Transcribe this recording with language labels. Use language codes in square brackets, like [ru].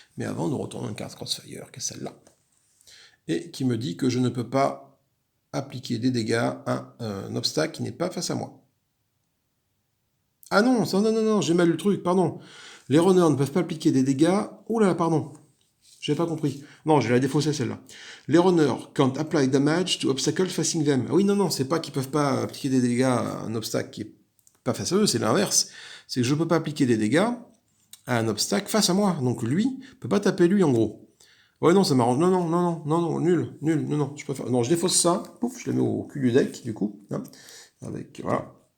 [fr] Mais avant, nous retournons une carte Crossfire, qui est celle-là. Et qui me dit que je ne peux pas appliquer des dégâts à un obstacle qui n'est pas face à moi. Ah non, ça, non, non, non, j'ai mal lu le truc, pardon. Les runners ne peuvent pas appliquer des dégâts... Oh là là, pardon. J'ai pas compris. Non, je vais la défausser celle-là. [en] Les runners can't apply damage to obstacles facing them. [fr] Ah oui, non, non, c'est pas qu'ils peuvent pas appliquer des dégâts à un obstacle qui est pas face à eux, c'est l'inverse. C'est que je peux pas appliquer des dégâts à un obstacle face à moi. Donc lui, peut pas taper lui en gros. Ouais, non, ça m'arrange. Non, non, non, non, non, non, nul, nul, non, non, je préfère. Non, je défausse ça, pouf, je la mets au cul du deck, du coup. Hein, avec, voilà.